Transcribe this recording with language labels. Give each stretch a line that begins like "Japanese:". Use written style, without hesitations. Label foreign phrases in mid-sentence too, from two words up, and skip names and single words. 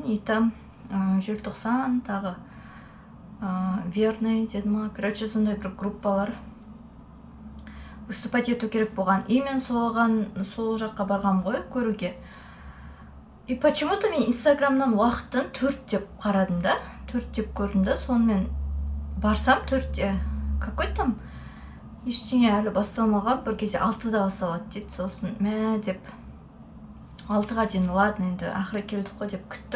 Russian: И там
Kazakh: желтоқсан тағы верный деді ма, короче, сондай бір группалар выступать ету керек болған. И мен сол жаққа барғам ғой көруге.
Russian: И почему-то
Kazakh: мен инстаграмнан уақытын 4 деп қарадым да, 4 деп көрдім да, сонымен барсам 4-те
Russian: какой там
Kazakh: ештеңе әлі басталмаған, бір кезде 6-да басталады дейді. Сосын мә деп 6-ға дейін, ладно, енді ақыры келдік қой деп күттік.